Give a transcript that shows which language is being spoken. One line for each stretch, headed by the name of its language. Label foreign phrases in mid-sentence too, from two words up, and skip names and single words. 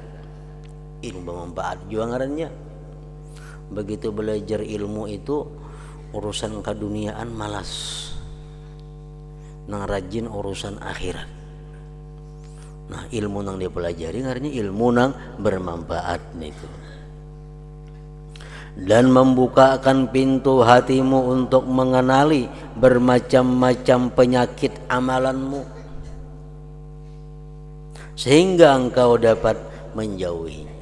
Banjar: Ilmu bermanfaat juga ngarannya. Begitu belajar ilmu itu urusan keduniaan malas, nang rajin urusan akhirat. Nah ilmu nang dia pelajari ngarannya ilmu nang bermanfaat itu.
Indonesian: Dan membukakan pintu hatimu untuk mengenali bermacam-macam penyakit amalanmu, sehingga engkau dapat menjauhinya.